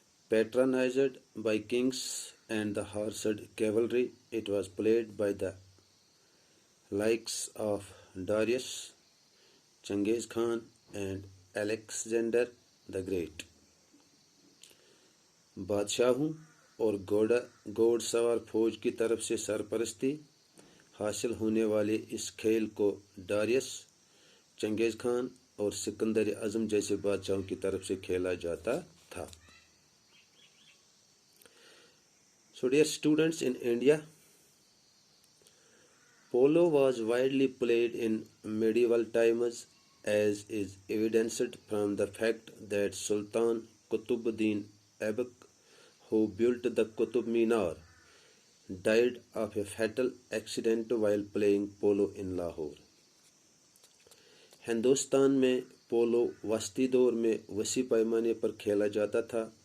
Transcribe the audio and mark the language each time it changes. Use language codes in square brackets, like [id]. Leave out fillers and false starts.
[en] Patronized by kings and the horsed cavalry, it was played by the likes of Darius, Genghis Khan and Alexander the Great. [ur] بادشاہوں اور گھوڑ سوار فوج کی طرف سے سرپرستی حاصل ہونے والے اس کھیل کو ڈاریس، چنگیز خان اور سکندر اعظم جیسے بادشاہوں کی طرف سے کھیلا جاتا تھا. [en] So dear students, in India, polo was widely played in medieval times, as is evidenced from the fact that Sultan Qutbuddin Aibak, who built the Qutub Minar, died of a fatal accident while playing polo in Lahore. [ur] Hindustan میں polo وسطی دور میں وسیع پیمانے پر کھیلا جاتا تھا.